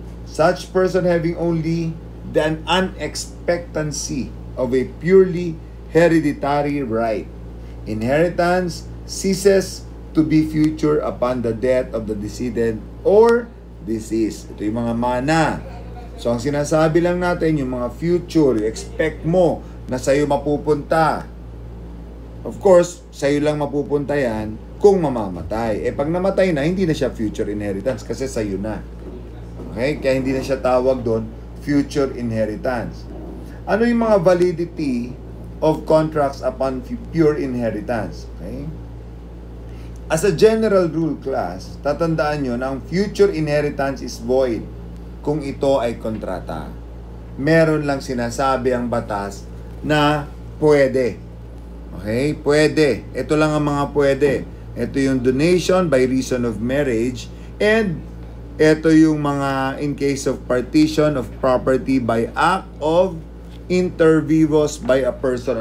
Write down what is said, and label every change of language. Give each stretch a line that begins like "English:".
English: Such person having only the unexpectancy of a purely hereditary right. Inheritance ceases to be future upon the death of the decedent or deceased.
Filipino: Ito yung mga mana. So, ang sinasabi lang natin, yung mga future, expect mo na sa'yo mapupunta. Of course, sa'yo lang mapupunta yan kung mamamatay. Pag namatay na, hindi na siya future inheritance kasi sa'yo na. Okay? Kaya hindi na siya tawag doon, future inheritance.
English: Ano yung mga validity of contracts upon pure inheritance? Okay?
Filipino: As a general rule class, tatandaan nyo na ang future inheritance is void kung ito ay kontrata. Meron lang sinasabi ang batas na pwede. Okay? Pwede. Ito lang ang mga pwede. Ito yung donation by reason of marriage and ito yung mga in case of partition of property by act of inter vivos by a person.